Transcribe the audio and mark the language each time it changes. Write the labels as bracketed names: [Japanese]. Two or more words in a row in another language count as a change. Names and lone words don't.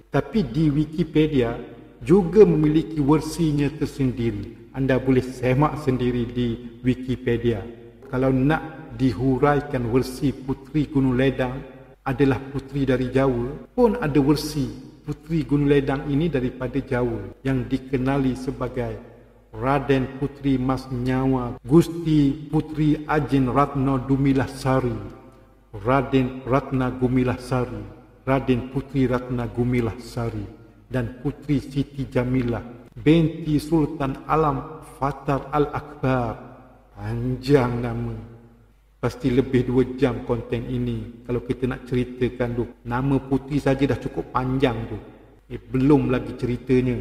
[Malay] Tapi di Wikipedia juga memiliki versinya tersendiri. Anda boleh semak sendiri di Wikipedia. Kalau nak dihuraikan versi Puteri Gunung Ledang adalah puteri dari Jawa, pun ada versi Puteri Gunung Ledang ini daripada Jawa yang dikenali sebagai Raden Puteri Mas Nyawa Gusti Puteri Ajin Ratna Dumilah Sari, Raden Ratna Gumilah Sari, Raden Puteri Ratna Gumilah Sari, dan Puteri Siti Jamilah binti Sultan Alam Fatar Al-Akbar. Panjang nama. Pasti lebih 2 jam konten ini kalau kita nak ceritakan tu. Nama puteri saja dah cukup panjang tu. Belum lagi ceritanya.